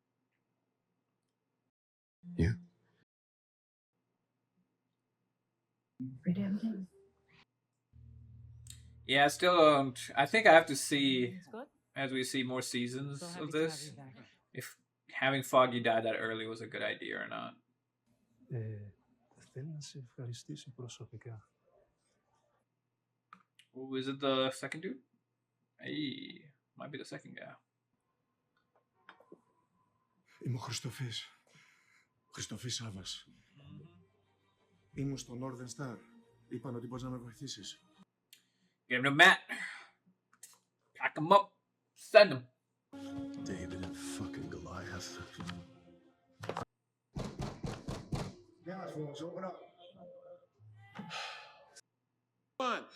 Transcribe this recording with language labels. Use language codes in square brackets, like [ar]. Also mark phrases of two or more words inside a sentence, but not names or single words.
[en] You? Every damn day. Yeah, I still don't. I think I have to see as we see more seasons of this if having Foggy die that early was a good idea or not. [el] Θέλει να σε ευχαριστήσει προσωπικά. [en] Oh, is it the second dude? Hey, might be the second guy. [el] Είμαι ο Χριστοφής. Χριστοφής Σάβας. Ήμουν στο Northern Star. Είπαν ότι μπορείς να με βοηθήσεις. [en] Give him to Matt. Pack him up. Send him. David and fucking Goliath. Yeah, folks, open up. Come on.